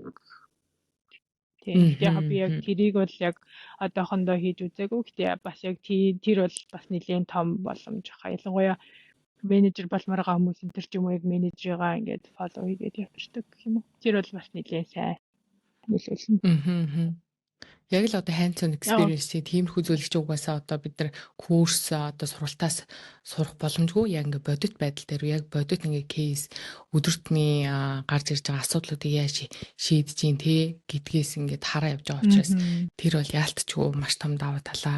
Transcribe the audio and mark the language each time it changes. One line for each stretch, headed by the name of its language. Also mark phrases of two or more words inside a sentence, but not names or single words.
Mongolian: Тэгээ би яг тэрийг бол яг одоохондоо хийж үзээгүй. Гэхдээ бас яг тэр бол бас нэлийн том боломж хаа. Ялангуяа менежер болмоор байгаа хүмүүс энэ ч юм уу яг менежергаа ингээд фоллоу хийгээд явчихдаг гэх юм уу. Тэр бол бас нэлийн сайн нөлөөлнө. Яг л одоо
English: hands-on experience-
Mongolian: ийг тиймэрхүү зүйлч угаасаа одоо бид нар курс одоо сургалтаас сурах боломжгүй яг ингээ бодит байдал дээр яг бодит ингээ кейс өдөртний гарч ирж байгаа асуудлуудыг яаж шийдэж гин те гэдгээс ингээ хараа явж байгаа учраас тэр бол яалтчгүй маш том даваа талаа.